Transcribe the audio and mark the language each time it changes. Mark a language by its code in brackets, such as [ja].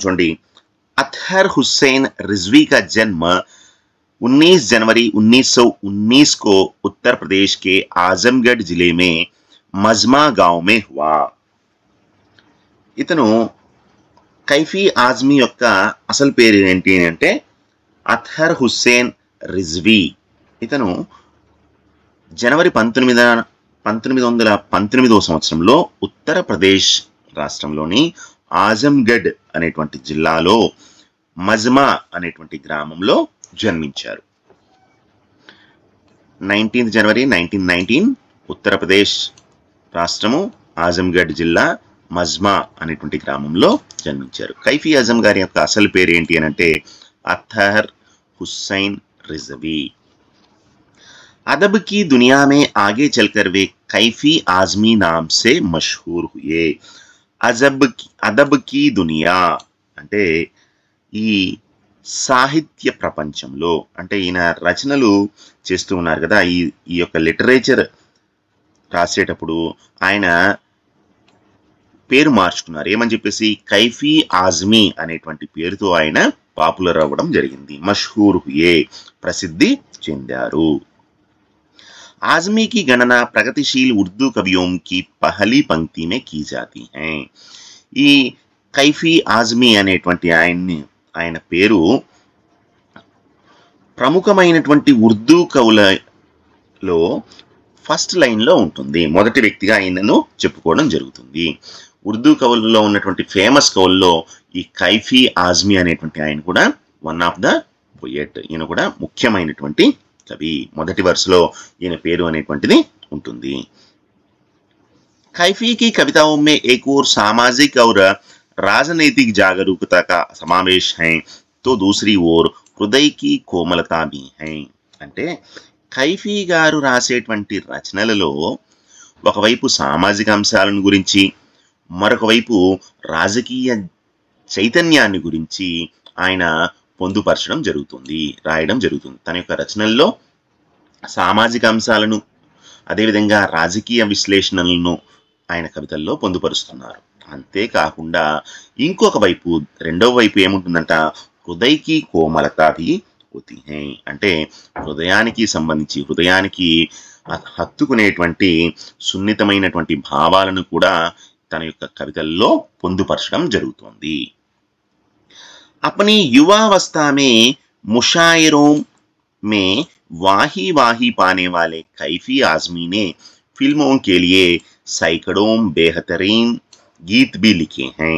[hi] చూడండి, అత్హర్ హుస్సేన్ रिजवी का जन्म 19 जनवरी 1919 को उत्तर प्रदेश के आजमगढ़ जिले में मजमा गांव में हुआ. [te] ఇతను కైఫీ ఆజ్మీ యొక్క అసలు పేరు ఏంటి అంటే అత్హర్ హుస్సేన్ రిజ్వీ. ఇతను జనవరి 1919 సంవత్సరంలో ఉత్తరప్రదేశ్ రాష్ట్రంలోని ఆజంగఢ్ అనేటువంటి జిల్లాలో మజ్మా అనేటువంటి గ్రామంలో జన్మించారు. 19th జనవరి 1919 ఉత్తరప్రదేశ్ రాష్ట్రము ఆజంగఢ్ జిల్లా మజ్మా అనేటువంటి గ్రామంలో జన్మించారు. కైఫీ అజం గారి యొక్క అసలు పేరు ఏంటి అని అంటే अत्हर हुसैन रिजवी. [hi] अदब की दुनिया में आगे चलकर वे कैफी आजमी नाम से मशहूर हुए. अदब की दुनिया [te] అంటే ఈ సాహిత్య ప్రపంచంలో, అంటే ఈయన రచనలు చేస్తూ ఉన్నారు కదా, ఈ యొక్క లిటరేచర్ రాసేటప్పుడు ఆయన పేరు మార్చుకున్నారు. ఏమని చెప్పేసి కైఫీ ఆజ్మీ అనేటువంటి పేరుతో ఆయన పాపులర్ అవ్వడం జరిగింది. [hi] మషహూర్ హుయే, [te] ప్రసిద్ధి చెందారు. [hi] आजमी की गणना प्रगतिशील उर्दू कवियों की पहली पंक्ति में की जाती है. [te] ఈ కైఫీ ఆజ్మీ అనేటువంటి ఆయన పేరు ప్రముఖమైనటువంటి ఉర్దూ కవులలో ఫస్ట్ లైన్లో ఉంటుంది. మొదటి వ్యక్తిగా ఆయనను చెప్పుకోవడం జరుగుతుంది. ఉర్దూ కవుల్లో ఉన్నటువంటి ఫేమస్ కవుల్లో ఈ కైఫీ ఆజ్మీ అనేటువంటి ఆయన కూడా వన్ ఆఫ్ ద పోయెట్. ఈయన కూడా ముఖ్యమైనటువంటి కవి. మొదటి వరుసలో ఈయన పేరు అనేటువంటిది ఉంటుంది. [hi] कैफी की कविताओं में एक और सामाजिक और राजनीतिक जागरूकता का समावेश है तो दूसरी ओर हृदय की कोमलता भी है. [te] అంటే కైఫీ గారు రాసేటువంటి రచనలలో ఒకవైపు సామాజిక అంశాలను గురించి, మరొక వైపు రాజకీయ చైతన్యాన్ని గురించి ఆయన పొందుపరచడం జరుగుతుంది, రాయడం జరుగుతుంది. తన యొక్క రచనల్లో సామాజిక అంశాలను, అదేవిధంగా రాజకీయ విశ్లేషణలను ఆయన కవితల్లో పొందుపరుస్తున్నారు. అంతేకాకుండా ఇంకొక వైపు, రెండవ వైపు ఏముంటుందంట, [hi] హృదయకి కోమలత భీ హోతీ హై. [te] అంటే హృదయానికి సంబంధించి, హృదయానికి హత్తుకునేటువంటి సున్నితమైనటువంటి భావాలను కూడా తన యొక్క కవితల్లో పొందుపరచడం జరుగుతుంది. [hi] अपनी युवावस्था में मुशायरों में वाही पाने वाले कैफी आजमी ने फिल्मों के लिए सैकड़ों बेहतरीन గీత్ బి లిఖే హై.